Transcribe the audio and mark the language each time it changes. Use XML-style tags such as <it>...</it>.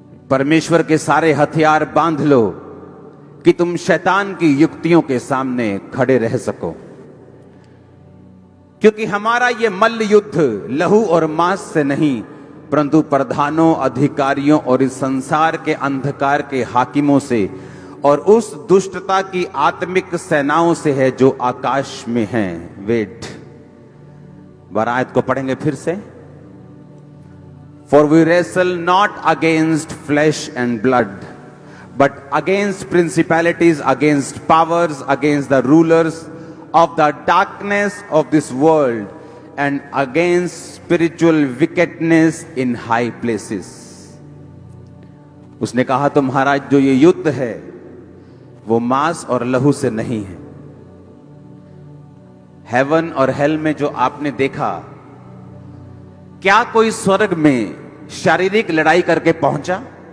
<hi>परमेश्वर के सारे हथियार बांध लो कि तुम शैतान की युक्तियों के सामने खड़े रह सको, क्योंकि हमारा यह मल्ल युद्ध लहू और मांस से नहीं, परंतु प्रधानों, अधिकारियों और इस संसार के अंधकार के हाकिमों से और उस दुष्टता की आत्मिक सेनाओं से है जो आकाश में हैं। वेट, आयत को पढ़ेंगे फिर से।</hi> <en>For we wrestle not against flesh and blood, but against principalities, against powers, against the rulers of the darkness of this world, and against spiritual wickedness in high places.</en> <hi>उसने कहा, तुम्हारा जो ये युद्ध है वो मांस और लहू से नहीं है। हेवन और हेल में जो आपने देखा, क्या कोई स्वर्ग में शारीरिक लड़ाई करके पहुंचा?</hi>